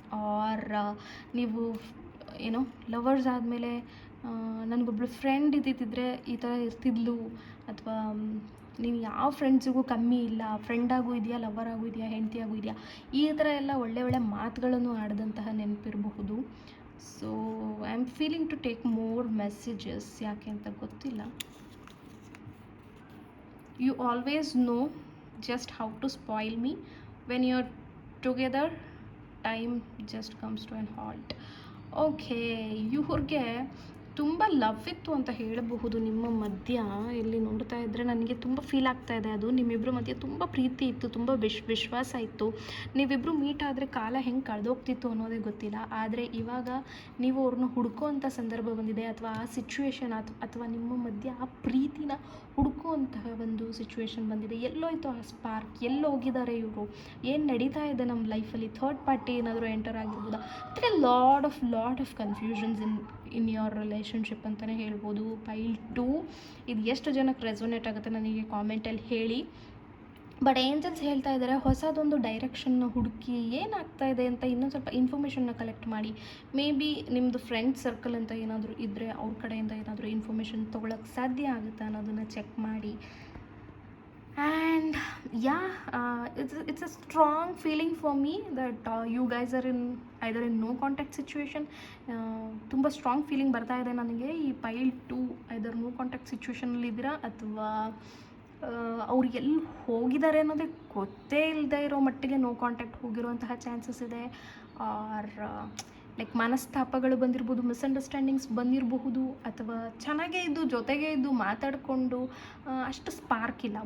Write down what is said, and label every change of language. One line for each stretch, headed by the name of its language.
Kannada: R ನೀವು ಏನೋ lovers ಆದಮೇಲೆ ನನಗೊಬ್ಳು ಫ್ರೆಂಡ್ ಇದ್ದಿದ್ದರೆ ಈ ಥರ ಇರ್ತಿದ್ಲು, ಅಥವಾ ನೀವು ಯಾವ ಫ್ರೆಂಡ್ಸಿಗೂ ಕಮ್ಮಿ ಇಲ್ಲ, ಫ್ರೆಂಡಾಗೂ ಇದೆಯಾ, ಲವರಾಗೂ ಇದೆಯಾ, ಹೆಂಡತಿಯಾಗೂ ಇದೆಯಾ, ಈ ಥರ ಎಲ್ಲ ಒಳ್ಳೆ ಮಾತುಗಳನ್ನು ಆಡಿದಂತಹ ನೆನಪಿರಬಹುದು.
English: so I am feeling to take more messages,
Kannada: ಯಾಕೆ ಅಂತ ಗೊತ್ತಿಲ್ಲ.
English: You always know just how to spoil me. When you're together, time just comes to an halt.
Kannada: Okay, ಇವ್ರಿಗೆ ತುಂಬ ಲವ್ ಇತ್ತು ಅಂತ ಹೇಳಬಹುದು ನಿಮ್ಮ ಮಧ್ಯ. ಇಲ್ಲಿ ನೋಡ್ತಾ ಇದ್ದರೆ ನನಗೆ ತುಂಬ ಫೀಲ್ ಆಗ್ತಾ ಇದೆ. ಅದು ನಿಮ್ಮಿಬ್ಬರ ಮಧ್ಯೆ ತುಂಬ ಪ್ರೀತಿ ಇತ್ತು, ತುಂಬ ವಿಶ್ವಾಸ ಇತ್ತು. ನೀವಿಬ್ಬರು ಮೀಟ್ ಆದರೆ ಕಾಲ ಹೆಂಗೆ ಕಳೆದೋಗ್ತಿತ್ತು ಅನ್ನೋದೇ ಗೊತ್ತಿಲ್ಲ. ಆದರೆ ಇವಾಗ ನೀವು ಅವ್ರನ್ನ ಹುಡ್ಕೋವಂಥ ಸಂದರ್ಭ ಬಂದಿದೆ, ಅಥವಾ ಆ ಸಿಚುವೇಶನ್ ಅಥವಾ ನಿಮ್ಮ ಮಧ್ಯೆ ಆ ಪ್ರೀತಿನ ಹುಡ್ಕೋವಂತಹ ಒಂದು ಸಿಚುವೇಶನ್ ಬಂದಿದೆ. ಎಲ್ಲೋಯ್ತು ಆ ಸ್ಪಾರ್ಕ್, ಎಲ್ಲೋಗಿದ್ದಾರೆ ಇವರು, ಏನು ನಡೀತಾ ಇದೆ ನಮ್ಮ ಲೈಫಲ್ಲಿ, ಥರ್ಡ್ ಪಾರ್ಟಿ ಏನಾದರೂ ಎಂಟರ್ ಆಗಿರ್ಬೋದಾ? ಅಂದರೆ
English: lot of confusions in your relationship
Kannada: ಅಂತಲೇ ಹೇಳ್ಬೋದು. ಪೈಲ್ 2 ಇದು ಎಷ್ಟು ಜನಕ್ಕೆ ರೆಸೊನೇಟ್ ಆಗುತ್ತೆ ನನಗೆ ಕಾಮೆಂಟಲ್ಲಿ ಹೇಳಿ. ಬಟ್ ಏಂಜಲ್ಸ್ ಹೇಳ್ತಾ ಇದ್ದಾರೆ ಹೊಸದೊಂದು ಡೈರೆಕ್ಷನ್ನ ಹುಡುಕಿ ಏನಾಗ್ತಾ ಇದೆ ಅಂತ ಇನ್ನೊಂದು ಸ್ವಲ್ಪ ಇನ್ಫಾರ್ಮೇಷನ್ನ ಕಲೆಕ್ಟ್ ಮಾಡಿ. ಮೇ ಬಿ ನಿಮ್ಮದು ಫ್ರೆಂಡ್ ಸರ್ಕಲ್ ಅಂತ ಏನಾದರೂ ಇದ್ದರೆ ಅವ್ರ ಕಡೆಯಿಂದ ಏನಾದರೂ ಇನ್ಫಾರ್ಮೇಷನ್ ತೊಗೊಳಕ್ಕೆ ಸಾಧ್ಯ ಆಗುತ್ತಾ ಅನ್ನೋದನ್ನು ಚೆಕ್ ಮಾಡಿ.
English: And yeah, it's a strong feeling for me that you guys are either in no contact situation.
Kannada: ತುಂಬ ಸ್ಟ್ರಾಂಗ್ ಫೀಲಿಂಗ್ ಬರ್ತಾ ಇದೆ ನನಗೆ. ಈ ಪೈಲ್ 2
English: either no contact
Kannada: ಸಿಚುವೇಷನಲ್ಲಿ ಇದ್ದೀರಾ, ಅಥವಾ ಅವ್ರು ಎಲ್ಲಿ ಹೋಗಿದ್ದಾರೆ ಅನ್ನೋದೇ ಗೊತ್ತೇ ಇಲ್ಲದೆ ಇರೋ ಮಟ್ಟಿಗೆ ನೋ ಕಾಂಟ್ಯಾಕ್ಟ್ ಹೋಗಿರುವಂತಹ ಚಾನ್ಸಸ್ ಇದೆ. ಆರ್ ಲೈಕ್ ಮನಸ್ತಾಪಗಳು ಬಂದಿರ್ಬೋದು, ಮಿಸ್ಅಂಡರ್ಸ್ಟ್ಯಾಂಡಿಂಗ್ಸ್ ಬಂದಿರಬಹುದು, ಅಥವಾ ಚೆನ್ನಾಗೇ ಇದ್ದು ಜೊತೆಗೆ ಇದ್ದು ಮಾತಾಡಿಕೊಂಡು ಅಷ್ಟು ಸ್ಪಾರ್ಕ್ ಇಲ್ಲ.